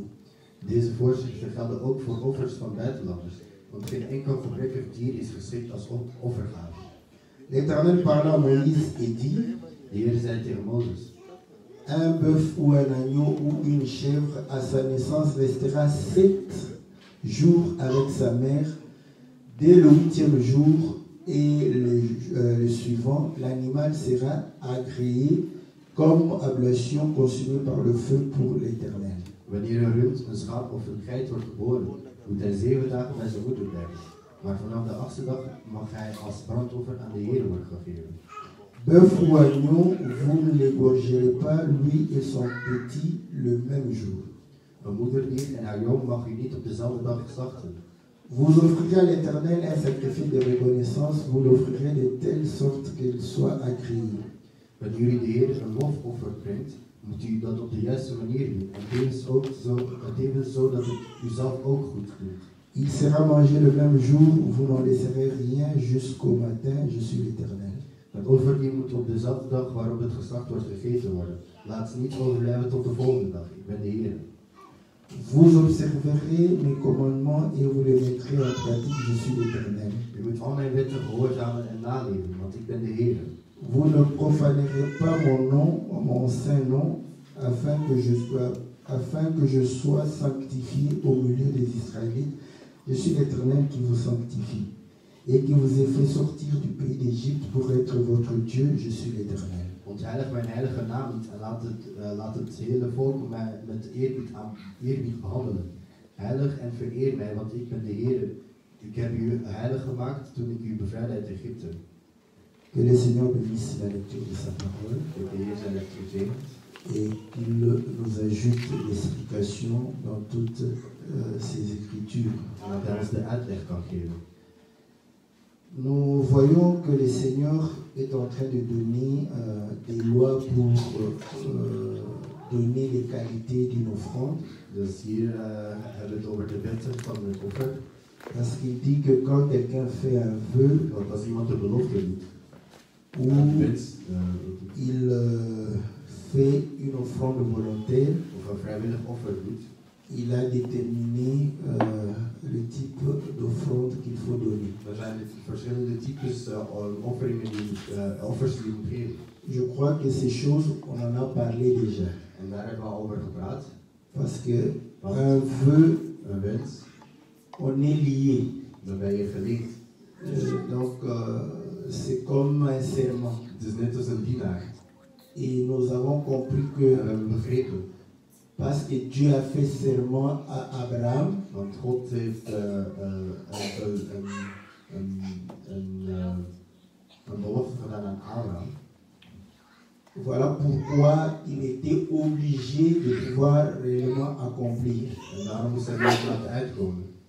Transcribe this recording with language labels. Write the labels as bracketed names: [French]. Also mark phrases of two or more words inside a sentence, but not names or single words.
[Dutch] Deze voorschriften gelden ook voor offers van buitenlanders, want geen enkel gebrekkig dier is geschikt als offergave. [French] L'Éternel parla à Moïse et dit, [Dutch] De Heer zei tegen Mozes: [French] un bœuf ou un agneau ou une chèvre à sa naissance restera 7 jours avec sa mère. Dès le 8e jour et le suivant, l'animal sera agréé comme oblation consumée par le feu pour l'Éternel. [Dutch] Wanneer een rund, een schaap of een geit wordt geboren, moet hij 7 dagen bij zijn moeder blijven. Maar vanaf de 8e dag mag hij als brandoffer aan de Heer worden gegeven. [French] Bœuf ou agneau, vous ne l'égorgerez pas, lui et son petit, le même jour. [Dutch] Een moederdier en haar jong mag u niet op dezelfde dag slachten. [French] Vous offrirez à l'Éternel un sacrifice de reconnaissance, vous l'offrirez de telle sorte qu'il soit agréé. [Dutch] Wanneer u de Heer een lofoffer brengt, moet u dat op de juiste manier doen, en tevens zo dat het u zelf ook goed doet. [French] Il sera mangé le même jour, vous n'en laisserez rien jusqu'au matin, je suis l'Éternel. [Dutch] Het offer die moet op dezelfde dag waarop het geslacht wordt gegeten worden. Laat ze niet overblijven tot de volgende dag. Ik ben de Heer. [French] Vous observerez mes commandements et vous les mettrez en pratique, je suis l'Éternel. [Dutch] U moet al mijn wetten gehoorzamen en naleven, want ik ben de Heer. [French] Vous ne profanerez pas mon nom, mon saint nom, afin que je sois sanctifié au milieu des Israélites. Je suis l'Éternel qui vous sanctifie et qui vous ai fait sortir du pays d'Égypte pour être votre Dieu. Je suis l'Éternel. [Dutch] Ontheilig mijn heilige naam niet en laat het hele volk mij met eerbied behandelen. Heilig en vereer mij, want ik ben de Heer. Ik heb u heilig gemaakt toen ik u bevrijdde uit Egypte. [French] Que le Seigneur bénisse la lecture de sa parole [Dutch] Dat de Heer zijn lectuur zegent [French] et qu'il nous ajoute l'explication dans toutes ces écritures. [Dutch] en dat hij ons de uitleg kan geven. [French] Nous voyons que le Seigneur est en train de donner des lois pour donner les qualités d'une offrande. [Dutch] Dus hier hebben we het over de wetten van het offer. [French] Parce qu'il dit que quand quelqu'un fait un vœu [Dutch] Want als iemand de belofte doet, [French] ou [Dutch] een wens [French] il fait une offrande volontaire, [Dutch] of een vrijwillig offer doet, [French] il a déterminé le type d'offrande qu'il faut donner. [Dutch] dan zijn er verschillende types offers die je moet geven. [French] Je crois que ces choses, on en a parlé déjà. [Dutch] En daar hebben we al over gepraat. [French] Parce que un vœu, [Dutch] Een wens, [French] on est lié. [Dutch] dan ben je geleend. [French] Donc, c'est comme un serment. [Dutch] Het is net als een dienaar. [French] Et nous avons compris [Dutch] En we [French] que [Dutch] hebben begrepen, [French] parce que Dieu a fait serment à Abraham, [Dutch] want God heeft een belofte gedaan aan Abraham. [French] voilà pourquoi il était obligé de pouvoir réellement accomplir. [Dutch] En daarom moest hij weer laten uitkomen.